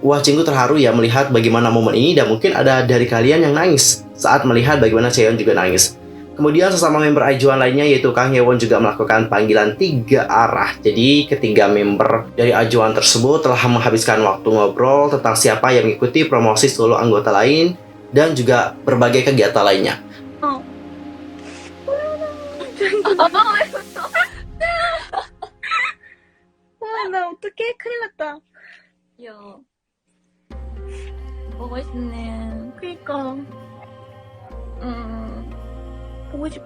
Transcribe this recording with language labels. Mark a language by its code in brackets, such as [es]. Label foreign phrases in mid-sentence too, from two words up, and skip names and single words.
[id] Wah, Jinggu terharu ya melihat bagaimana momen ini, dan mungkin ada dari kalian yang nangis saat melihat bagaimana Chaeyeon juga nangis. Kemudian sesama member Ajuan lainnya yaitu Kang Hyewon juga melakukan panggilan 3 arah. Jadi ketiga member dari Ajuan tersebut telah menghabiskan waktu ngobrol tentang siapa yang mengikuti promosi solo anggota lain dan juga berbagai kegiatan lainnya. [ko] 나 어떡해? 큰일 났다. 야, 보고 싶네. 그니까. 보고 싶어.